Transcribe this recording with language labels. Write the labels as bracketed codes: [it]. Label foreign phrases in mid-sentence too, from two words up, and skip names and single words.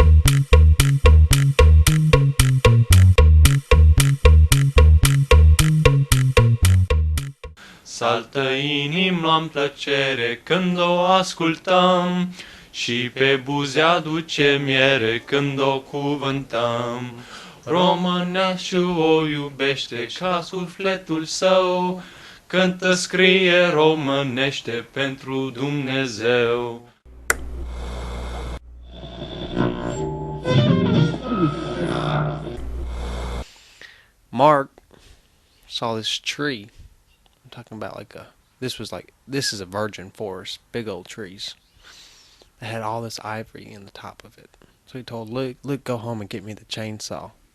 [ro] Saltă inima în plăcere când o ascultăm și pe buze aduce miere când o cuvântăm. Româneașul o iubește ca sufletul său, cântă, scrie românește pentru Dumnezeu. [en] Mark saw this tree. I'm talking about this is a virgin forest, big old trees. It had all this ivory in the top of it. So he told Luke, go home and get me the chainsaw.